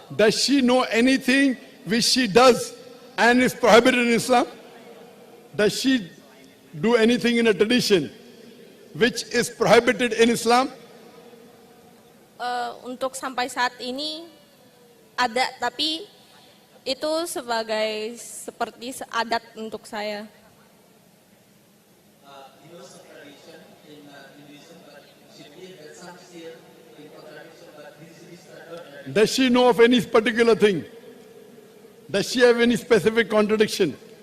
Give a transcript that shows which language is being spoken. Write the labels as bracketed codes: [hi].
[en] Does she know anything which she does and is prohibited in Islam? Does she do anything in a tradition which is prohibited in Islam? [id] Untuk sampai saat ini ada, tapi itu sebagai seperti adat untuk saya. [en] He knows some tradition in Hinduism, but she believes that some still in contradiction, but this tradition. Does she know of any particular thing? Does she have any specific contradiction?